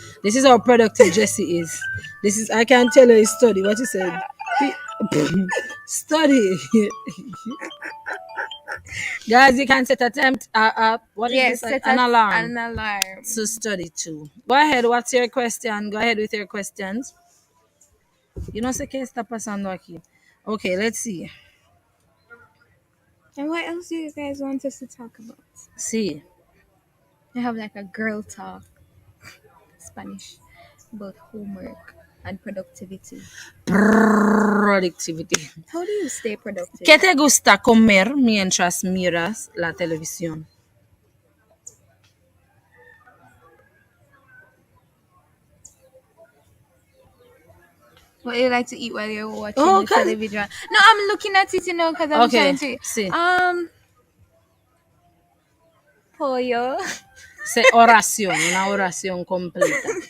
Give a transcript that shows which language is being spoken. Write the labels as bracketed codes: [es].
[en] This is how productive Jessie is. I can't tell her his study. What you said? Study. Guys, you can set a time. What is this? An alarm. An alarm. To study too. Go ahead. What's your question? Go ahead with your questions. You know [es] qué está pasando aquí. [en] Okay, let's see. And what else do you guys want us to talk about? See. I have like a girl talk. Spanish about homework and productivity. Productivity. How do you stay productive? [es] ¿Qué te gusta comer mientras miras la televisión? [en] What do you like to eat while you're watching the television? No, I'm looking at it, because I'm trying to. [es] Sí. Pollo. Oración, una oración completa.